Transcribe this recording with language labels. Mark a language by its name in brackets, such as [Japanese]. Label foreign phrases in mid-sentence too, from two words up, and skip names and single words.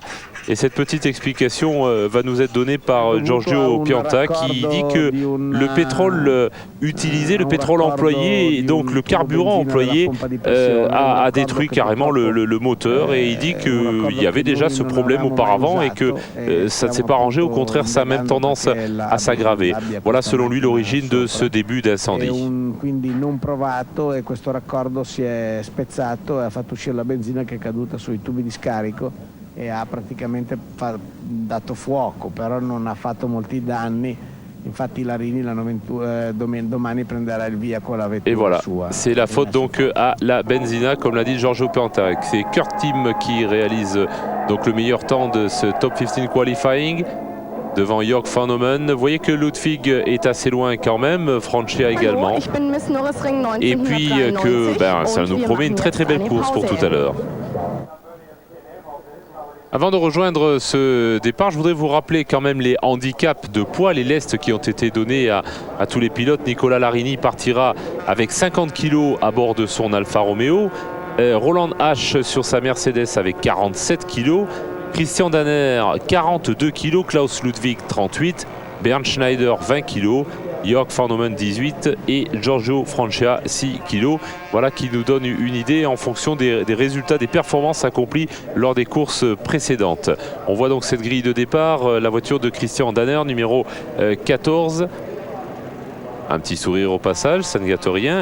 [French] Et cette petite explication va nous être donnée par Giorgio Pianta qui dit que le pétrole utilisé, le pétrole employé, donc le carburant employé a détruit carrément le moteur, et il dit qu'il y avait déjà ce problème auparavant et que ça ne s'est pas arrangé, au contraire ça a même tendance à s'aggraver. Voilà selon lui l'origine de ce début d'incendie. [Italian] Quindi non provato e questo raccordo si è spezzato e ha fatto uscire la benzina che è caduta sui tubi di scarico e ha praticamente dato fuoco, però non ha fatto molti danni. Infatti Larini domani prenderà il via con la vettura. [French] Et voilà, [Italian] sua. [French] C'est la faute donc à la benzina, comme l'a dit Giorgio Pianta. C'est Kurt Tim qui réalise donc le meilleur temps de ce Top 15 Qualifying devant Jörg van Hommen. Vous voyez que Ludwig est assez loin quand même, Francia également. Et puis que ça nous promet une très belle course pour tout à l'heure. Avant de rejoindre ce départ, je voudrais vous rappeler quand même les handicaps de poids, les lestes qui ont été donnés à tous les pilotes. Nicolas Larini partira avec 50 kg à bord de son Alfa Romeo. Roland H sur sa Mercedes avec 47 kg. Christian Danner 42 kg. Klaus Ludwig 38. Bernd Schneider 20 kg. Jörg van Hommen 18 et Giorgio Francia 6 kg. Voilà qui nous donne une idée en fonction des résultats, des performances accomplies lors des courses précédentes. On voit donc cette grille de départ, la voiture de Christian Danner, numéro 14. Un petit sourire au passage, ça ne gâte rien.